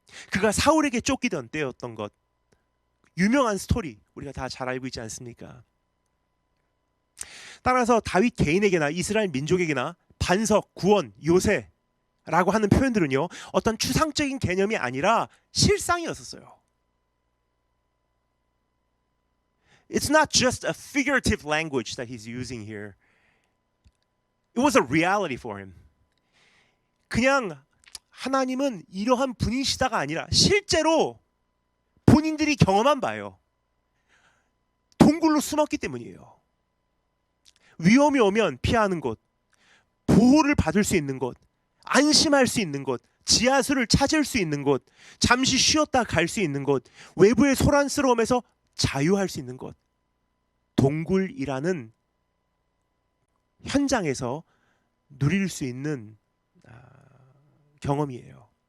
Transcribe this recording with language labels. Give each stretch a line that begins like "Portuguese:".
Korean: 그가 사울에게 쫓기던 때였던 것. 유명한 스토리 우리가 다 잘 알고 있지 않습니까? 따라서 다윗 개인에게나 이스라엘 민족에게나 반석, 구원, 요새라고 하는 표현들은요, 어떤 추상적인 개념이 아니라 실상이었었어요.
English: It's not just a figurative language that he's using here. It was a reality for him.
Korean: 그냥 하나님은 이러한 분이시다가 아니라 실제로 본인들이 경험한 바예요. 동굴로 숨었기 때문이에요. 위험이 오면 피하는 곳, 보호를 받을 수 있는 곳, 안심할 수 있는 곳, 지하수를 찾을 수 있는 곳, 잠시 쉬었다 갈 수 있는 곳, 외부의 소란스러움에서 자유할 수 있는 곳, 동굴이라는 현장에서 누릴 수 있는 경험이에요.